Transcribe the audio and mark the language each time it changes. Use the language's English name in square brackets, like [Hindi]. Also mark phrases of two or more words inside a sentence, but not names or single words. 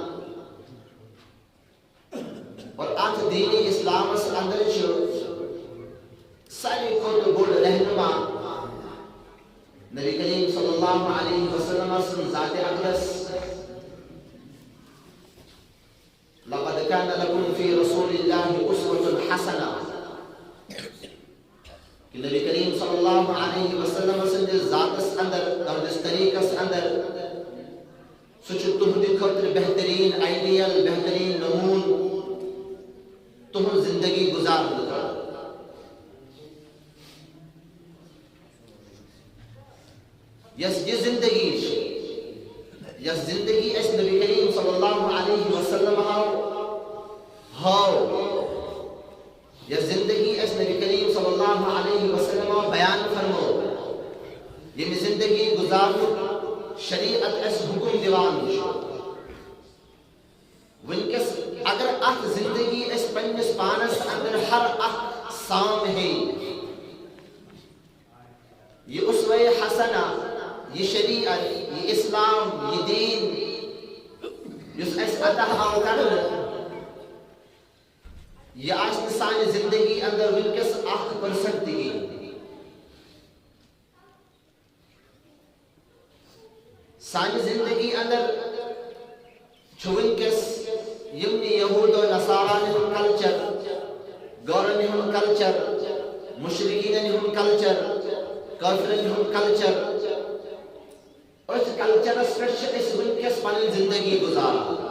[Kashmiri] اور اَتھ دین اسلامس اندر چھُ ساروی کھۄتہٕ بوٚڑ رہنما نبی کریم [Arabic] صلی اللہ علیہ وسلم [Kashmiri] سٕنٛز ذاتِ اقدس [Arabic] لقد كان لكم في رسول الله أسوة حسنة [Kashmiri] کہ نبی کریم [Arabic] صلی اللہ علیہ وسلم [Kashmiri] سٕنٛدِس ذاتس اندر تہنٛدِس طریقس اندر سُہ چھُ تُہنٛدِ خٲطرٕ بہتریٖن آئیڈیل بہتریٖن نموٗن تُہنٛز زندگی گُزارنہٕ خٲطرٕ یۄس یہِ زندگی چھِ یۄس زندگی اَسہِ نبی کریم [Arabic] صلی اللہ علیہ وسلم [Kashmiri] ہٲو یۄس زندگی اَسہِ نبی کریم [Arabic] صلی اللہ علیہ وسلم [Kashmiri] بیان فرمو ییٚمہِ زندگی گُزارنُک شریعت اَسہِ حُکُم دِوان چھُ وٕنکٮ۪س اگر اکھ زندگی أسۍ پننِس پانس اندر ہر اکھ سام ہے یہ اسوہ حسنہ یہ شریعت یہ اسلام یہ دین یُس اَسہِ عطا آو کرنہٕ یہ آسہِ نہٕ سانہِ زندگی اندر وٕنکٮ۪س 1% تہِ کِہیٖنۍ سانہِ زندگی اندر چھُ وٕنکٮ۪س یِمنٕے یہوٗد و نصاراہن ہُنٛد کلچر غورن ہُنٛد کلچر مشرقیٖنن ہُنٛد کلچر کٲفرن ہُنٛد کلچر أتھۍ کلچرس پٮ۪ٹھ چھِ أسۍ وٕنکٮ۪س پنٕنۍ زندگی گُزاران